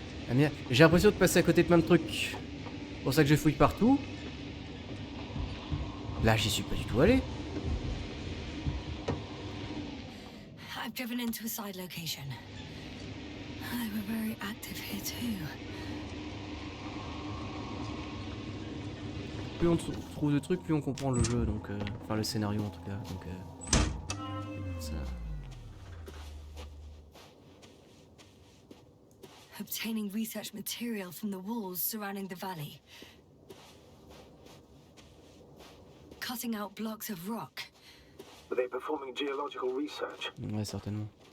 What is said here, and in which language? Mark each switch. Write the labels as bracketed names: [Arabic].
[French] Ah merde, j'ai l'impression de passer à côté de plein de trucs. C'est pour ça que je fouille partout. Là, j'y suis pas du tout allé. [English] I've driven into a side location. They were very active here too. [French] Plus on trouve de trucs, plus on comprend le jeu, donc enfin le scénario en tout cas. Donc ça. [English] obtaining research material from the walls surrounding the valley. Cutting out blocks of rock. Were they performing geological research? [French] Ouais, certainement.